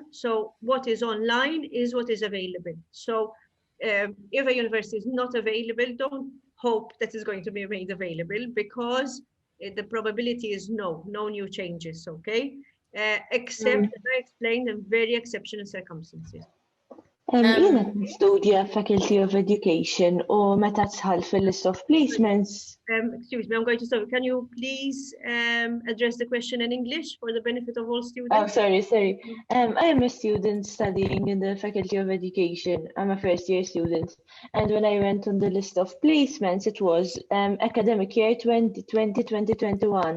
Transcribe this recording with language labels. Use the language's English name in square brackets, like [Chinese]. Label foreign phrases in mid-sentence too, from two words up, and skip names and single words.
[English] So what is online is what is available. So if a university is not available, don't hope that it's going to be made available because the probability is no new changes, okay? Except, as I explained, in very exceptional circumstances. [Maltese] Jiena studja [English] Faculty of Education [Maltese] u meta tħall [English] fil-list of placements. Excuse me, I'm going to stop. Can you please address the question in English for the benefit of all students? Oh, sorry. I am a student studying in the Faculty of Education. I'm a first year student. And when I went on the list of placements, it was academic year 2020-2021.